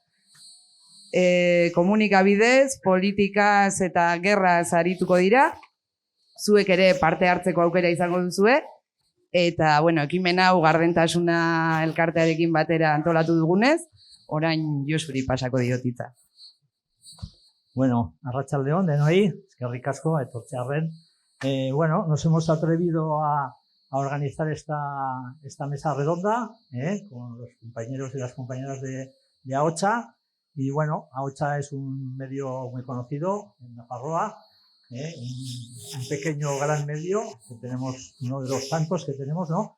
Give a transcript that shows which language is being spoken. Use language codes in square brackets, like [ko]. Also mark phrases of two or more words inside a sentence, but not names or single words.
[eu] Komunikabidez, politikaz eta gerraz arituko dira, zuek ere parte hartzeko aukera izango duzue, eta, bueno, ekimen hau gardentasuna elkartearekin batera antolatu dugunez, orain Josuri pasako diotitza. Bueno, arratsaldeon denoi, eskerrik asko etortzearren. Bueno, [es] nos hemos atrevido a organizar esta mesa redonda con los compañeros y las compañeras de AOTXA. Y bueno, AOTXA es un medio muy conocido en Nafarroa, un pequeño gran medio que tenemos, uno de los tantos que tenemos, ¿no?